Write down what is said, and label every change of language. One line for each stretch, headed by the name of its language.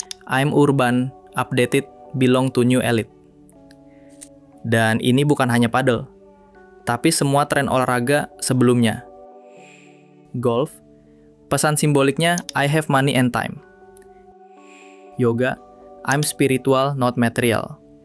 English: I'm urban, updated, belong to new elite.
Indonesian: Dan ini bukan hanya padel, tapi semua tren olahraga sebelumnya.
English: Golf,
Indonesian: pesan simboliknya
English: I have money and time. Yoga, I'm spiritual, not material.